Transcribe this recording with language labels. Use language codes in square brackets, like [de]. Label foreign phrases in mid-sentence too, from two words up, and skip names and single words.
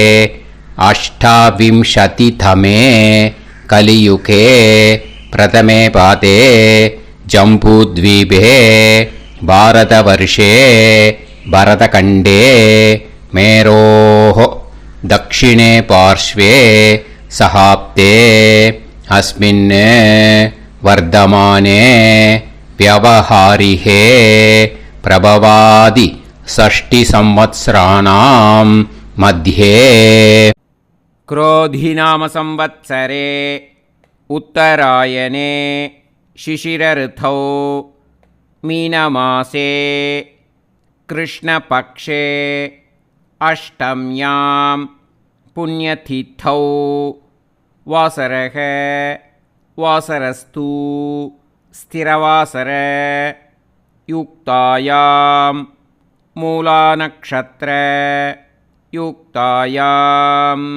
[sa] अष्टाविंशतितमे कलियुगे प्रथमे पादे जम्बूद्वीपे भारतवर्षे भरतखण्डे मेरोः दक्षिणे पार्श्वे शकाब्दे अस्मिन् वर्तमाने व्यवहारिहे प्रभवादि 60 संवत्सराणां मध्ये क्रोधिनाम संवत्सरे उत्तरायणे शिशिरऋतौ मीनमासे कृष्णपक्षे अष्टम्यां पुण्यतिथौ वासरः वासरस्तु स्थिरवासर युक्तायां मूलानक्षत्र युक्तायां